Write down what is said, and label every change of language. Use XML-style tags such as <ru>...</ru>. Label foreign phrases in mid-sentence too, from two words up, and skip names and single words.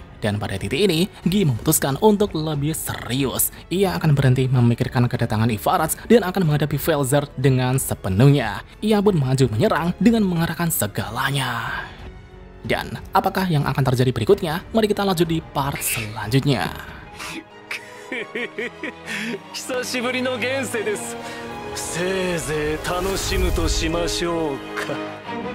<id>Dan pada titik ini, Guy memutuskan untuk lebih serius. Ia akan berhenti memikirkan kedatangan Ivarats dan akan menghadapi Velzard dengan sepenuhnya. Ia pun maju menyerang dengan mengarahkan segalanya. Dan apakah yang akan terjadi berikutnya? Mari kita lanjut di part selanjutnya.</id> <ja>久しぶりの現世です。せいぜい楽しむとしましょうか。</ja>